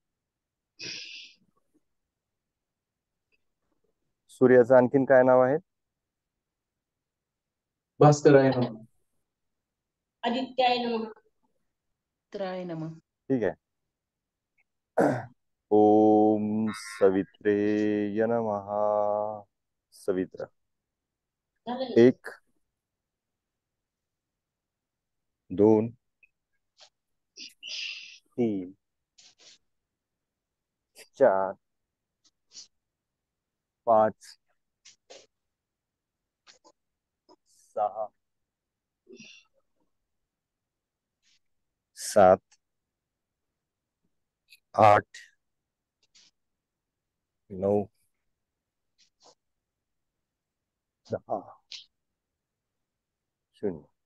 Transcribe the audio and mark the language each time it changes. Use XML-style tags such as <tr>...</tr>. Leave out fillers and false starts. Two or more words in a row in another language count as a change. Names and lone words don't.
<mr>सूर्याचं आणखीन काय नाव आहे? भास्कर आहे ना.</mr> <sa>आदित्याय नमः त्राय नमः.</sa> <mr>ठीक आहे.</mr> <sa>ओम सवित्रे नमः. सवित्र</sa> <mr>झालं ना? 1 2 3 4 5 6 7 8 9 10 0.</mr>